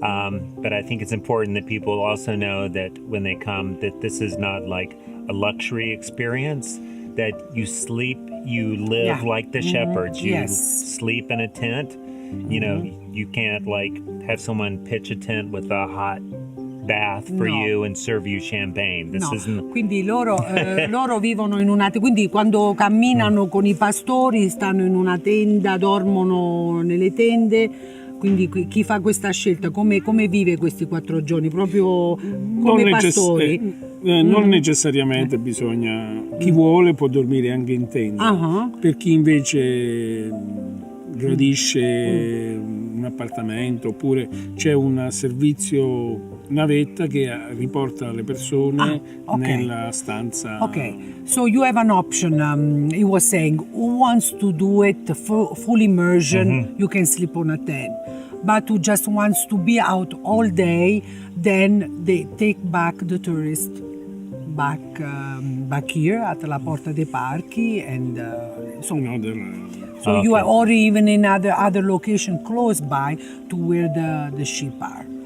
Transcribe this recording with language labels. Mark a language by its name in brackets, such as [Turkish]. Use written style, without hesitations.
[English] But I think it's important that people also know that when they come, that this is not like a luxury experience, that you sleep, you live like the shepherds. You sleep in a tent. You know, you can't like have someone pitch a tent with a hot bath for you and serve you champagne. This isn't... [Italian] Quindi loro vivono in una, quindi quando camminano con i pastori stanno in una tenda, dormono nelle tende. Quindi chi fa questa scelta come vive questi 4 giorni? Proprio come pastori? Non necessariamente bisogna, chi vuole può dormire anche in tenda. Per chi invece gradisce un appartamento, oppure c'è un servizio navetta che riporta le persone nella stanza. [English] Okay, so you have an option. He was saying, who wants to do it full immersion, you can sleep on a tent. But who just wants to be out all day, then they take back the tourist back here at la Porta dei Parchi, and so you are, or even in other location close by to where the sheep are.